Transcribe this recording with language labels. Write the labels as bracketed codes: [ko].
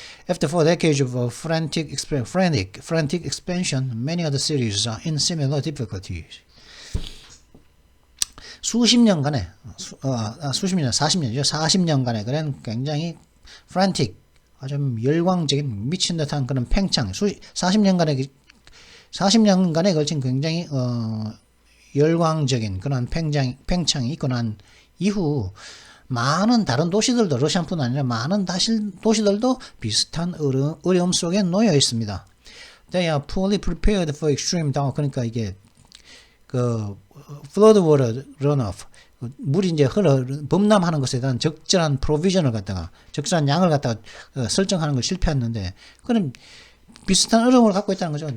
[en] After 4 decades of frantic expansion, many other cities are in similar difficulties. [ko] 수십 년간에, 40년이죠. 40년간에 그런 굉장히 frantic, 아주 열광적인 미친 듯한 그런 팽창, 40년간에 걸친 굉장히 열광적인 그런 팽창이 있고 난 이후 많은 다른 도시들도, 러시아뿐 아니라 많은 도시들도 비슷한 어려움 속에 놓여 있습니다. [en] They are poorly prepared for extreme drought. [ko] 그러니까 이게 flood water runoff, 물이 이제 범람하는 것에 대한 적절한 프로비전을 갖다가, 적절한 양을 갖다가 설정하는 걸 실패했는데, 그럼 비슷한 어려움을 갖고 있다는 거죠.